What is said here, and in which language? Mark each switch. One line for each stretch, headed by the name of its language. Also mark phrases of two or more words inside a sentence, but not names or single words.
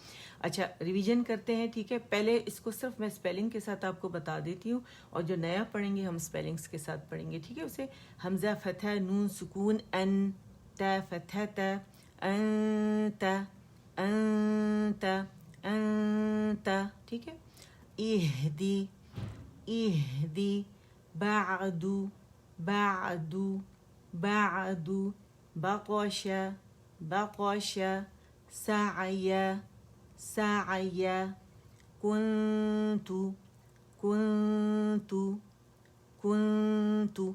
Urdu: اچھا ریویژن کرتے ہیں، ٹھیک ہے. پہلے اس کو صرف میں اسپیلنگ کے ساتھ آپ کو بتا دیتی ہوں، اور جو نیا پڑھیں گے ہم اسپیلنگس کے ساتھ پڑھیں گے، ٹھیک ہے. اسے حمزہ فتح، نون سکون، ان، تا فتح تا،
Arabic: انت انت انت،
Urdu: ٹھیک ہے.
Arabic: اہدی اہدی، بعد بعد بعد، بقش بقش، سعی سعی، كنت كنت تو.